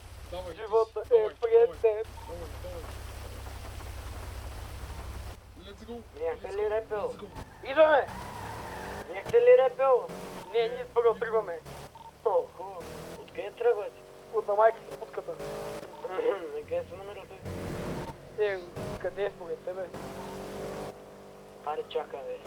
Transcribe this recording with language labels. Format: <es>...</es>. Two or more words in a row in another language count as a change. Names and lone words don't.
<bg>Давай, Живота давай, е пред теб. Давай.</bg> <en>Let's go.</en> <bg>Бяхте ли репел?</bg> <en>Let's go.</en> <bg>Идваме! Бяхте ли репел? Не, ние първо тръгваме. О, хубаво. Откъде тръгвате? От на майка с путката. На къде сме на репел? Къде е според тебе? Аре, чакай, бе.</bg>